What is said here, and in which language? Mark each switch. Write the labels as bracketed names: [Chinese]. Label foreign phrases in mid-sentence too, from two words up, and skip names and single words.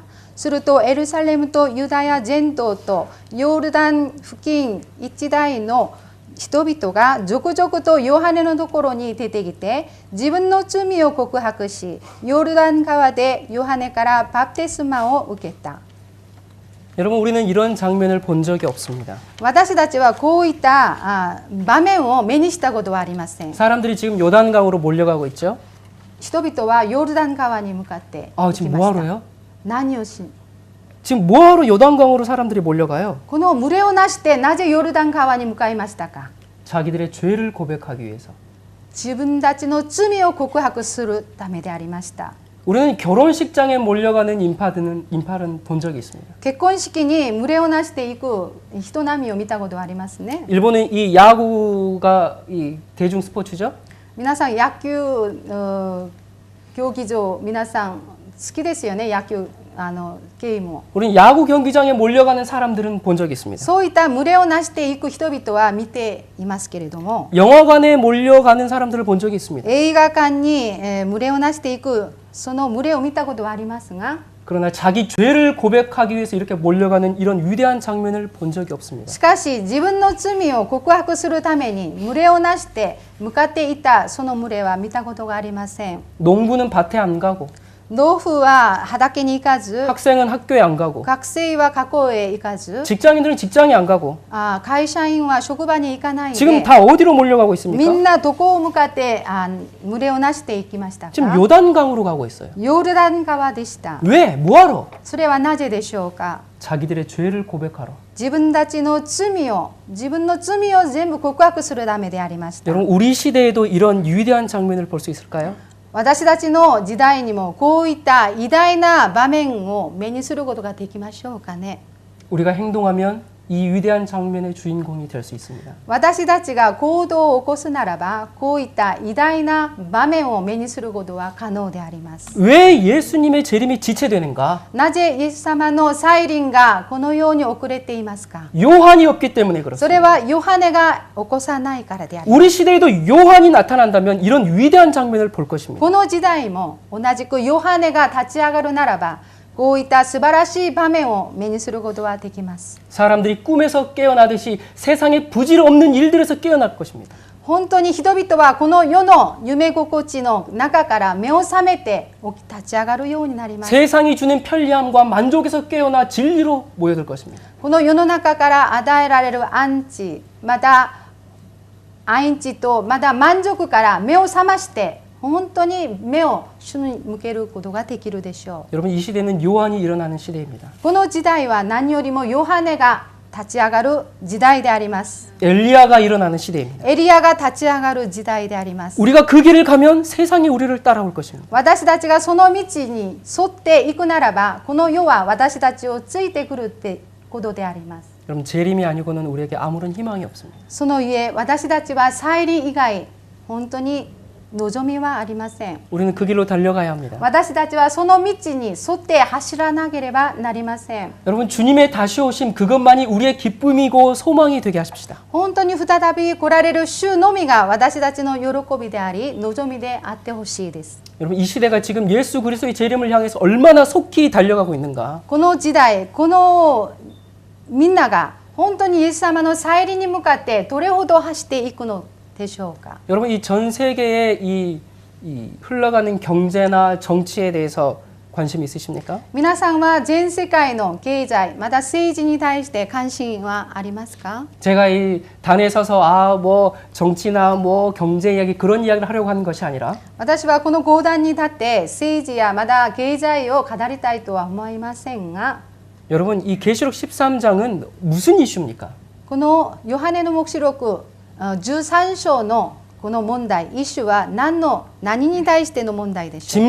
[Japanese] するとエルサレムとユダヤ全土とヨルダン付近一帯の人々が続々とヨハネのところに出てきて、自分の罪を告白し、ヨルダン川でヨハネからバプテスマを受けた。 [Korean] 여러분 우리는 이런 장면을 본 적이 없습니다. [Japanese] 私たちはこういった場面を目にしたことはありません。 [Korean] 사람들이 지금 요단강으로 몰려가고 있죠. [Japanese] 人々はヨルダン川に向かって行き [Korean] 지금 [Japanese] ました。 [Korean] 뭐하러요? [Japanese] 何をし [Korean] 지금 뭐하러 요단강으로 사람들이 몰려가요? [Japanese] この群れをなしてなぜヨルダン川に向かいましたか。 [Korean] 자기들의 죄를 고백하기 위해서. [Japanese] 自分たちの罪を告白するためでありました。 [Korean] 우리는 결혼식장에 몰려가는 인파는 본 적이 있습니다. [Japanese] 結婚式に群れをなしていく人並みを見たことはありますね。 [Korean] 일본은 이 야구가 이 대중 스포츠죠. [Japanese] 皆さん野球競技場皆さん好きですよね。野球ゲームを。 [Korean] 우리는 야구 경기장에 몰려가는 사람들은 본 적이 있습니다. [Japanese] そういった群れをなしていく人々は見ていますけれども、 [Korean] 영화관에 몰려가는 사람들을 본 적이 있습니다. [Japanese] 映画館に群れをなしていくその群れを見たことはありますが、 [Korean] 그러나 자기 죄를 고백하기 위해서 이렇게 몰려가는 이런 위대한 장면을 본 적이 없습니다. [Japanese] しかし自分の罪を告白するために群れをなして向かっていたその群れは見たことがありません。 [Korean] 농부는 밭에 안 가고 [Japanese] 農夫は畑に行かず、 [Korean] 학생은 학교에 안 가고 [Japanese] 学生は学校へ行かず、 [Korean] 직장인들은 직장에 안 가고 [Japanese] 会社員は職場に行かない [Korean] 지금 [Japanese] で、 [Korean] 다 어디로 몰려가고 [Japanese] み [Korean] 있습니까? [Japanese] んなどこを向かって群れをなしていきましたか。 [Korean] 지금 요단강으로 가고 있어요. [Japanese] ヨルダン川でした。 [Korean] 왜? 뭐하러? [Japanese] それはなぜでしょうか。 [Korean] 자기들의 죄를 고백하러. [Japanese] 自分たちの罪を全部告白するためでありました。 [Korean] 여러분 우리 시대에도 이런 위대한 장면을 볼 수 있을까요? [Japanese] 私たちの時代にもこういった偉大な場面を目にすることができましょうかね。 [Korean] 우리가 행동하면 이 위대한 장면의 주인공이 될 수 있습니다. [Japanese] 私たちが行動を起こすならば、こういった偉大な場面を目にすることは可能であります。 [Korean] 왜 예수님의 재림이 지체되는가? [Japanese] なぜイエス様の再臨がこのように遅れていますか。 [Korean] 요한이 없기 때문에 [Japanese] それ [Korean] 그렇습니다. [Japanese] はヨハネが起こさないからであります。 [Korean] 우리 시대에도 요한이 나타난다면 이런 위대한 장면을 볼 것입니다. [Japanese] この時代も同じくヨハネが立ち上がるならば、こういった素晴らしい場面を目にすることはできます。 [Korean] 사람들이 꿈에서 깨어나듯이 세상의 부질 없는 일들에서 깨어날 것입니다. [Japanese] 本当に人々はこの世の夢心地の中から目を覚めて立ち上がるようになります。 [Korean] 세상이 주는 편리함과 만족에서 깨어나 진리로 모여들 것입니다. [Japanese] この世の中から与えられる安置、また安置とまた満足から目を覚まして本当に目を主に向けることができるでしょ [Korean] 여러분 이 시대는 요한이 일어나는 시대입니다. [Japanese] う。この時代は何よりもヨハネが立ち上がる時代であります。 [Korean] 엘리야가 일어나는 시대입니다. [Japanese] エリアが立ち上がる時代であります。 [Korean] 우리가 그 길을 가면 세상이 우리를 따라올 것입니다. [Japanese] 私たちがその道に沿っていくならば、この世は私たちをついてくるってことであります。 [Korean] 여러분 재림이 아니고는 우리에게 아무런 희망이 없습니다. [Japanese] そのゆえ私たちは再臨以外本当に望みはありません。 [Korean] 우리는 그 길로 달려가야 합니다. [Japanese] 私たちはその道に沿って走らなければなりません。 [Korean] 여러분 주님의 다시 오심 그것만이 우리의 기쁨이고 소망이 되게 하십시다. [Japanese] 本当に再び来られる主のみが私たちの喜びであり望みであってほしいです。 [Korean] 여러분 이 시대가 지금 예수 그리스도의 재림을 향해서 얼마나 속히 달려가고 있는가. [Japanese] この時代、このみんなが本当にイエス様の再臨に向かってどれほど走っていくのでしょうか。 [Korean] 여러분 이 전 세계의 이 흘러가는 경제나 정치에 대해서 관심 있으십니까? [Japanese] 皆さんは全世界の経済また政治に対して関心はありますか？ [Korean] 제가 이 단에 서서 뭐 정치나 뭐 경제 이야기 그런 이야기를 하려고 하는 것이 아니라 [Japanese] 私はこの講談に立って政治やまた経済を語りたいとは思いませんが、 [Korean] 여러분 이 계시록 13장은 무슨 이슈입니까? [Japanese] このヨハネの黙示録13章のこの問題、イシュは何に対しての問題でしょうか。